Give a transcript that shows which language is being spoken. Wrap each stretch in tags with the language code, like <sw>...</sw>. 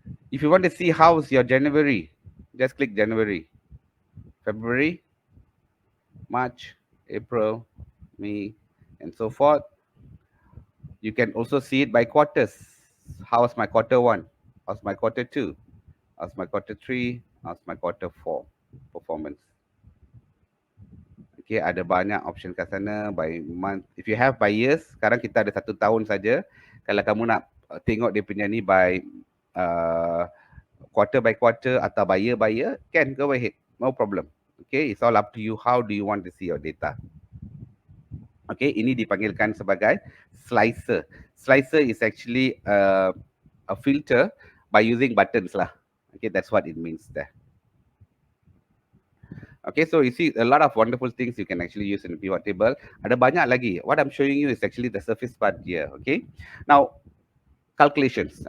<en>If you want to see how's your January, just click January, February, March, April, May, and so forth. You can also see it by quarters. How's my quarter one? How's my quarter two? How's my quarter three? How's my quarter four performance?</en> <ms>Okay, ada banyak option kat sana</ms> <en>by month. If you have by years,</en> <ms>sekarang kita ada 1 tahun saja. Kalau kamu nak tengok dia punya ni</ms> <en>by uh, quarter by quarter</en> <ms>atau</ms> <en>by year, can go ahead. No problem. Okay, it's all up to you. How do you want to see your data?</en> <ms>Okay, ini dipanggilkan sebagai slicer.</ms> <en>Slicer is actually a filter by using buttons lah. Okay, that's what it means there. Okay, so you see a lot of wonderful things you can actually use in the pivot table.</en> <ms>Ada banyak lagi.</ms> <en>What I'm showing you is actually the surface part here. Okay, now calculations.</en>